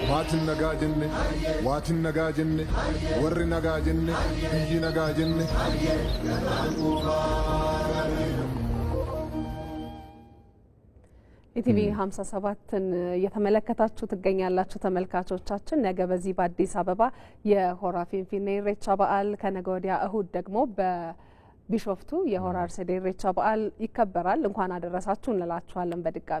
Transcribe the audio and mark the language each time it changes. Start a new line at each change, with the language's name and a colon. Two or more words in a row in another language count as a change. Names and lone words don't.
Oromo: Maatiin nagaa jenne, waatiin nagaa jenne, warri nagaa jenne, biyyi nagaa jenne.
Amharic: ኢቲቪ 57ን እየተመለከታችሁ ትገኛላችሁ ተመልካቾቻችን። ነገ በዚህ በአዲስ አበባ የሆራ ፊንፊኔ ኢሬቻ በዓል ከነገ ወዲያ እሁድ ደግሞ በቢሾፍቱ የሆራ አርሰዴ ኢሬቻ በዓል ይከበራል። እንኳን አደረሳችሁ እንላችኋለን በድጋሚ።